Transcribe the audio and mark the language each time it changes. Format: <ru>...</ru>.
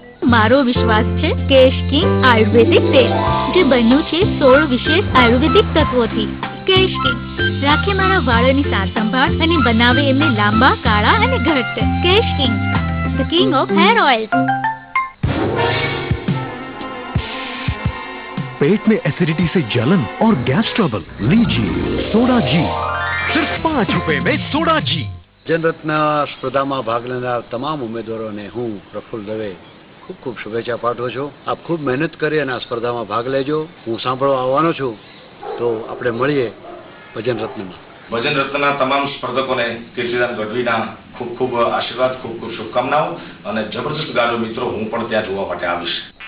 <gu>મારો વિશ્વાસ છે કેશ કિંગ આયુર્વેદિક તેલ, જે બન્યું છે 16 વિશેષ આયુર્વેદિક તત્વોથી. કેશ કિંગ રાખે મારા વાળની સાર સંભાળ અને બનાવે એમને લાંબા, કાળા અને ઘટ્ટ.</gu> <en>Kesh King, the king of hair oil.</en> <hi>पेट में एसिडिटी से जलन और गैस ट्रबल, लीजिए सोडा जी, सिर्फ 5 रुपए में सोडा जी.</hi> <gu>જનરત્ન સ્પર્ધામાં ભાગ લેનાર તમામ ઉમેદવારોને હું પ્રફુલ્લ દવે ખૂબ ખૂબ શુભેચ્છા પાઠવું છું. આપ ખૂબ મહેનત કરી અને આ સ્પર્ધામાં ભાગ લેજો. હું સાંભળવા આવવાનો છું, તો આપણે મળીએ ભજન રત્નમાં. ભજન રત્નના તમામ સ્પર્ધકોને કીર્તિદાન ગઢવીના ખૂબ ખૂબ આશીર્વાદ, ખૂબ ખૂબ શુભકામનાઓ અને જબરદસ્ત ગાડો મિત્રો, હું પણ ત્યાં જોવા માટે આવીશ.</gu>